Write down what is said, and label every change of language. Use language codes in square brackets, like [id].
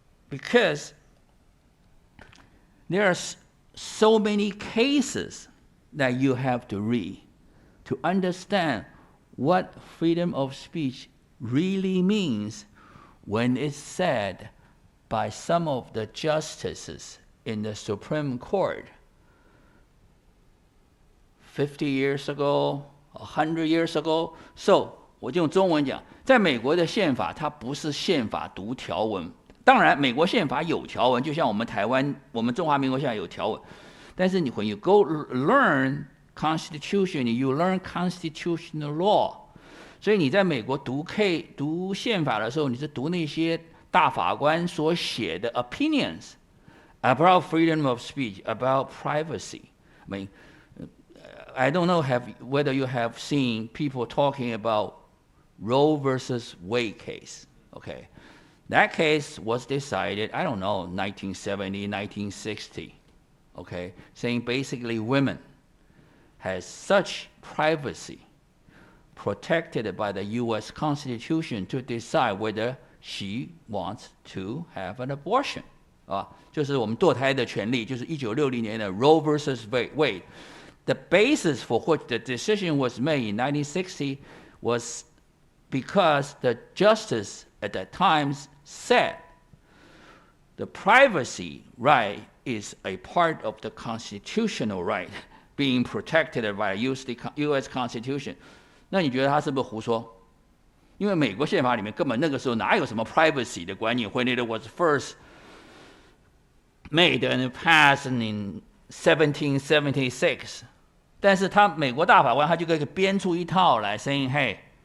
[en] Because there are so many cases that you have to read to understand what freedom of speech really means when it's said by some of the justices in the Supreme Court 50 years ago, 100 years ago. So [zh] 我就用中文讲，在美国的宪法，它不是宪法读条文。当然，美国宪法有条文，就像我们台湾、我们中华民国现在有条文。但是你 [en] when you go learn Constitution, you learn constitutional law. [zh] 所以你在美国读宪法的时候，你是读那些大法官所写的 [en] opinions about freedom of speech, about privacy. I mean, I don't know whether you have seen people talking about Roe versus Wade case. Okay, that case was decided, I don't know, 1970, 1960. Okay, saying basically women has such privacy protected by the U.S. Constitution to decide whether she wants to have an abortion. [zh] 就是我们堕胎的权利，就是1960年的 Roe versus Wade. [en] The basis for which the decision was made in 1960 was because the justice at that time said the privacy right is a part of the constitutional right being protected by U.S. [zh] Constitution， 那你觉得他是不是胡说？因为美国宪法里面根本那个时候哪有什么 privacy 的观念 ？ [en] When it was first made and passed in 1776， [zh] 但是美国大法官他就可以编出一套来 ， [en] saying， hey，